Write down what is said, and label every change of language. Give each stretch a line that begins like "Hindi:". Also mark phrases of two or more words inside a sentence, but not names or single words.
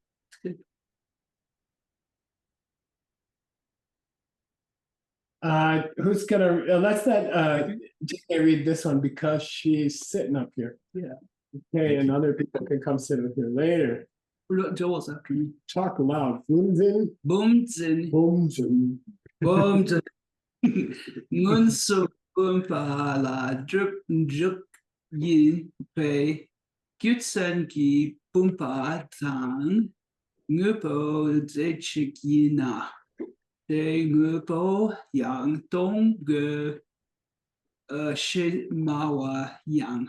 English: Who's gonna let's let JK read this one because she's sitting up here. Yeah. Okay, and other people can come sit up here later. Joe was after me. Talk loud. Boomzin. Boomzin. Boomzin. Boomzin.
Dzongkha: Ngunsu Bumpa La Druk Juk Yin Pei Gyutsen Gi Bumpa Tang Ngupo Zechik Yina De Ngupo Yang Dong Ge Shi Mawa Yang.